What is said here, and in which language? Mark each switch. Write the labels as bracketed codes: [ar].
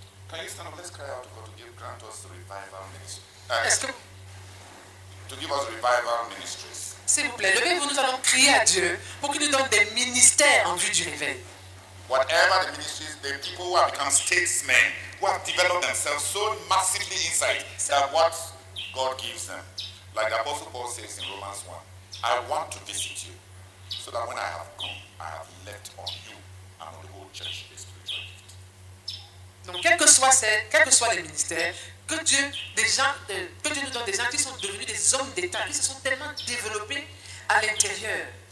[en] Can you stand up? Let's cry out to God to grant us revival ministry. To give us revival ministries. [fr] S'il vous plaît, levez-vous, nous allons crier à Dieu pour qu'il nous donne des ministères en vue du réveil. [en] Whatever the ministries, the people who have become statesmen, who have developed themselves so massively inside that what God gives them, like the Apostle Paul says in Romans 1, I want to visit you so that when I have come, I have left on you and on the whole church a spiritual gift. [fr] Donc, quels que soient les ministères, que Dieu nous donne des gens qui sont devenus des hommes d'État, qui se sont tellement développés à l'intérieur.